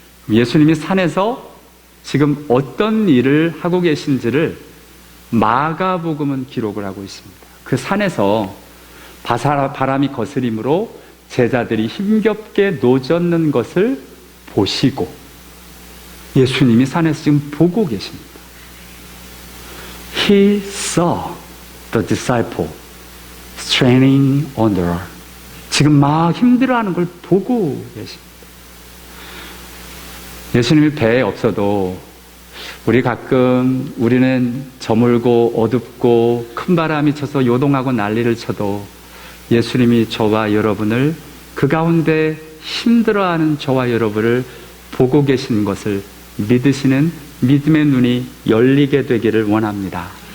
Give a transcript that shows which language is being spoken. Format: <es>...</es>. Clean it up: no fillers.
<ko>예수님이 산에서 지금 어떤 일을 하고 계신지를 마가복음은 기록을 하고 있습니다. 그 산에서 바람이 거스림으로 제자들이 힘겹게 노젓는 것을 보시고 예수님이 산에서 지금 보고 계십니다.</ko> <en>He saw the disciple straining on the rock.</en> <ko>지금 막 힘들어하는 걸 보고 계십니다. 예수님이 배에 없어도 우리는 저물고 어둡고 큰 바람이 쳐서 요동하고 난리를 쳐도 예수님이 저와 여러분을 그 가운데 힘들어하는 저와 여러분을 보고 계시는 것을 믿으시는 믿음의 눈이 열리게 되기를 원합니다.</ko>